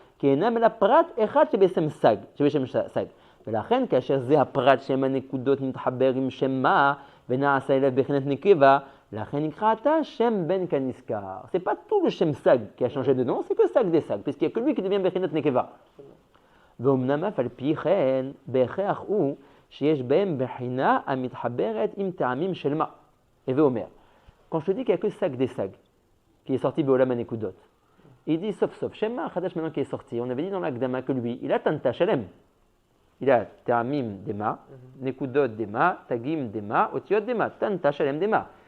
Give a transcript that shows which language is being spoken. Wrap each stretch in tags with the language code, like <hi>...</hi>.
<he>כי אינם אלא פרט אחד שבשם סג. ולכן כאשר זה הפרט שם הנקודות מתחבר עם שם מה ונעשה אליו בחינת נקבה, לכן נקרא עתה שם בן כנזכר.</he> <fr>C'est pas tout le שם סג qui a changé de nom, c'est que סג des סג, puisqu'il n'y a que lui qui devient בחינת נקבה.</fr> <he>ואומנם אף על פי כן, בהכרח הוא שיש בהם בחינה המתחברת עם טעמים של מה. הווה אומר,</he> <fr>quand je te dis qu'il n'y a que סג des סג, qui est sorti בעולם הנקודות, il dit sauf, Shemma Chadash maintenant qui est sorti, on avait dit dans l'Akdama que lui, il a Tanta Shalem. Il a Ta'amim Dema, Nekudot Dema, Tagim Dema, Otiot Dema, Tanta Shalem Dema.</fr>